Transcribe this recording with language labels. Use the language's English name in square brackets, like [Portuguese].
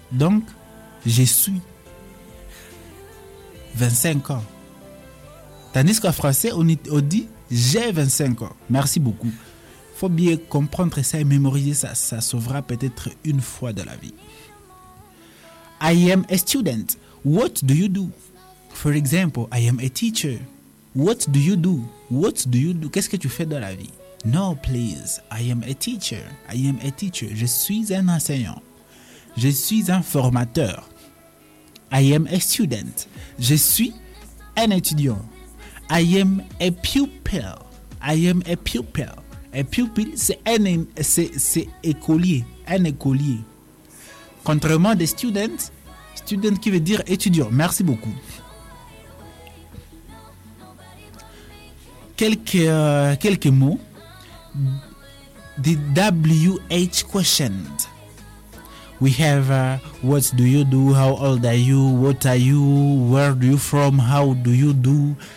[French] Donc, je suis 25 ans. Tandis qu'en français, on dit j'ai 25 ans. Merci beaucoup. Faut bien comprendre ça et mémoriser ça. Ça sauvera peut-être une fois de la vie. [English] I am a student. What do you do? For example, I am a teacher. What do you do? What do you do? [French] Qu'est-ce que tu fais dans la vie? [English] No, please. I am a teacher. [French] Je suis un enseignant. Je suis un formateur. [English] I am a student. [French] Je suis un étudiant. [English] I am a pupil. I am a pupil. A pupil, [French] c'est écolier. Un écolier. Contrairement des students, student qui veut dire étudiant. Merci beaucoup. quelques mots de WH questions. [English] We have what do you do, how old are you, what are you, where do you from, how do you do.